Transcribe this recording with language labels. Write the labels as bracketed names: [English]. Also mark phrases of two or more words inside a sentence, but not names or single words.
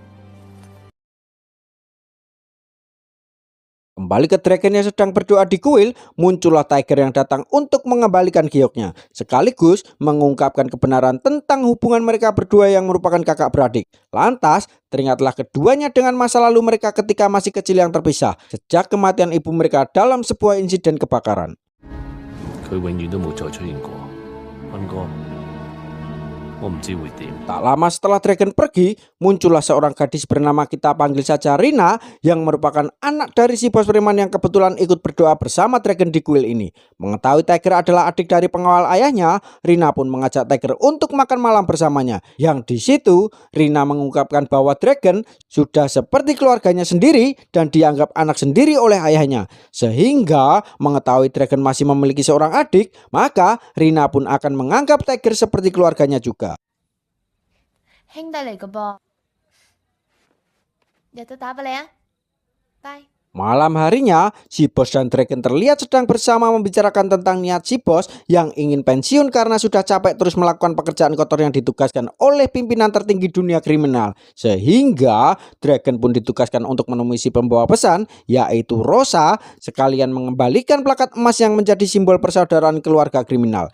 [Indonesian] Kembali ke Dragon yang sedang berdoa di kuil, muncullah Tiger yang datang untuk mengembalikan gioknya, sekaligus mengungkapkan kebenaran tentang hubungan mereka berdua yang merupakan kakak beradik. Lantas, teringatlah keduanya dengan masa lalu mereka ketika masih kecil yang terpisah, sejak kematian ibu mereka dalam sebuah insiden kebakaran. [Cantonese] 佢永遠都冇再出現過。斌哥，我唔知會點。 [Indonesian] Tak lama setelah Dragon pergi, muncullah seorang gadis bernama kita panggil saja Rina, yang merupakan anak dari si bos preman yang kebetulan ikut berdoa bersama Dragon di kuil ini. Mengetahui Tiger adalah adik dari pengawal ayahnya, Rina pun mengajak Tiger untuk makan malam bersamanya. Yang di situ Rina mengungkapkan bahwa Dragon sudah seperti keluarganya sendiri dan dianggap anak sendiri oleh ayahnya. Sehingga mengetahui Dragon masih memiliki seorang adik, maka Rina pun akan menganggap Tiger seperti keluarganya juga. [Cantonese] 兄弟嚟噶噃，日都打俾你啊，拜。 [Indonesian] Malam harinya, si bos dan Dragon terlihat sedang bersama membicarakan tentang niat si bos yang ingin pensiun karena sudah capek terus melakukan pekerjaan kotor yang ditugaskan oleh pimpinan tertinggi dunia kriminal. Sehingga Dragon pun ditugaskan untuk menemui si pembawa pesan, yaitu Rosa, sekalian mengembalikan plakat emas yang menjadi simbol persaudaraan keluarga kriminal.